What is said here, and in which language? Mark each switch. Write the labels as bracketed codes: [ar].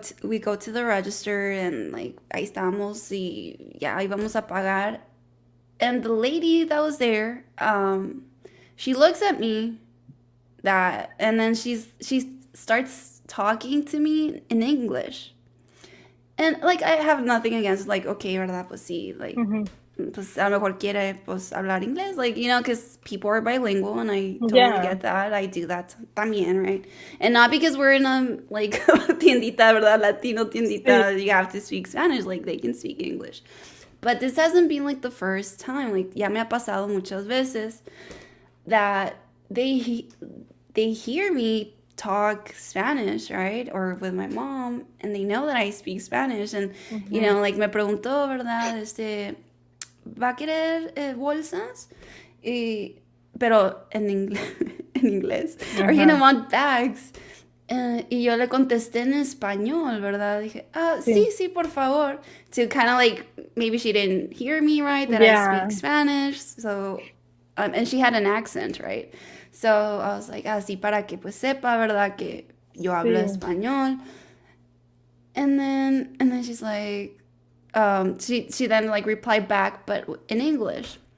[en] We go to the register and like [es] ahí estamos y ya íbamos a pagar. [en] And the lady that was there, she looks at me and then she starts talking to me in English. And like I have nothing against like, okay, [es] verdad, pues sí, [en] like Hmm. [es] pues a lo mejor quiere pues hablar inglés, like, [en] because people are bilingual and I totally Yeah. get that. I do that también, right? And not because we're in a like tiendita, verdad, Latino [es] Sí. [en] tiendita, you have to speak Spanish, like they can speak English. But this hasn't been like the first time. Like [es] ya me ha pasado muchas veces [en] that they hear me talk Spanish, right? Or with my mom, and they know that I speak Spanish, and Hmm. [es] like me preguntó, ¿verdad? ¿Va a querer bolsas? Pero en en inglés. [en] Are you gonna Ajá. want bags? [es] Y yo le contesté en español, ¿verdad? Dije, sí, Sí. sí, por favor. [en] To kind of like, maybe she didn't hear me right, that I speak Yeah. Spanish. So, and she had an accent, right? So I was like, [es] sí, para que pues sepa, ¿verdad? Que yo hablo Sí. español. [en] And then she's like, she then like replied back, but in English.